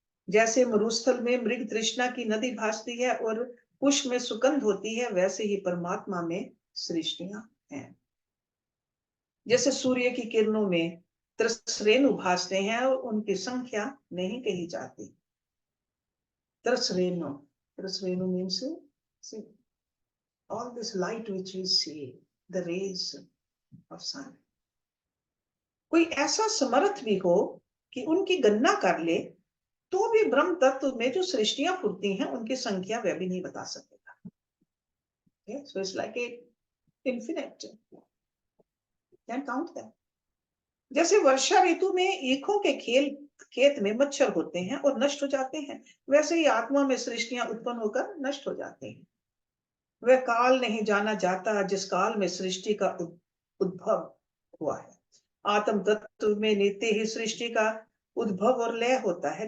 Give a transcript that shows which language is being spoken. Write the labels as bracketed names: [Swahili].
[Hindi] जैसे मरुस्थल में मृग तृष्णा की नदी भासती है और पुष्प में सुगंध होती है, वैसे ही परमात्मा में सृष्टियां हैं। जैसे सूर्य की किरणों में त्रसरेणु भासते हैं और उनकी संख्या नहीं कही जाती। [English] त्रसरेणु, त्रसरेणु means all this light which we see, the rays of sun. [Hindi] कोई ऐसा समर्थ भी हो कि उनकी गणना कर ले तो भी ब्रह्म तत्व में जो सृष्टियां फुरती हैं उनकी संख्या वह भी नहीं बता सकेगा। [English] okay? So it's like a infinite, can't count them. [Hindi] जैसे वर्षा ऋतु में ईखों के खेत में मच्छर होते हैं और नष्ट हो जाते हैं, वैसे ही आत्मा में सृष्टियां उत्पन्न होकर नष्ट हो जाती हैं। वह काल नहीं जाना जाता जिस काल में सृष्टि का उद्भव हुआ है। आत्म तत्व में नित्य ही सृष्टि का उद्भव और लय होता है।